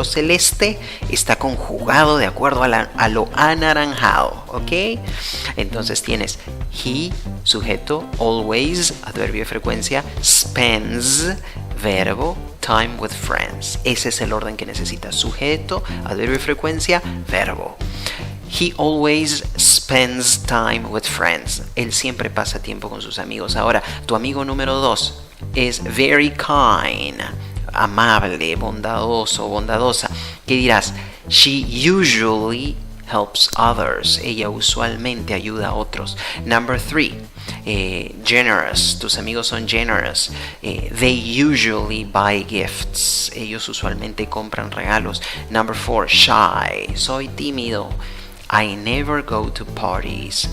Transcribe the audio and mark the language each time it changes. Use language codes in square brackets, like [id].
[es] Lo celeste está conjugado de acuerdo a lo anaranjado, ¿ok? Entonces tienes he, sujeto, always, adverbio de frecuencia, spends, verbo, [en] time with friends. [es] Ese es el orden que necesitas. Sujeto, adverbio de frecuencia, verbo. [en] He always spends time with friends. [es] Él siempre pasa tiempo con sus amigos. Ahora, tu amigo número 2 es [en] very kind, [es] amable, bondadoso, bondadosa. ¿Qué dirás? [en] She usually helps others. [es] Ella usualmente ayuda a otros. [en] Number 3. [es] Generous. Tus amigos son generous. [en] They usually buy gifts. [es] Ellos usualmente compran regalos. [en] Number 4. Shy. [es] Soy tímido. [en] I never go to parties.